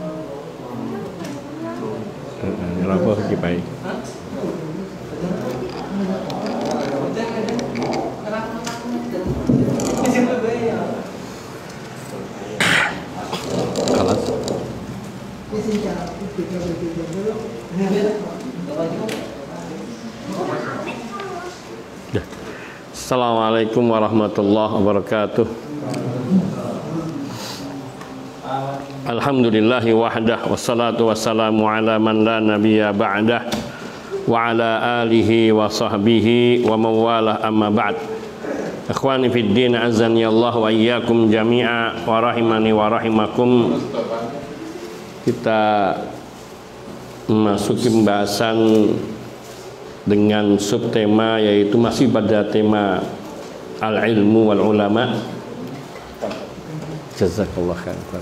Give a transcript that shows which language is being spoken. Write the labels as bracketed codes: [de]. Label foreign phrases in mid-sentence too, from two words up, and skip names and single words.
[jv] Ngerapa iki bae. Kalas. [ar] السلام عليكم ورحمة الله وبركاته. الحمد لله وحده والصلاة والسلام على من لا نبي بعده وعلى آله وصحبه ومن والاه أما بعد. إخواني في الدين أعزني الله وإياكم جميعا ورحمني ورحمكم. [id] Kita memasuki pembahasan dengan subtema, yaitu masih pada tema [ar] العلم والعلماء. جزاك الله خير.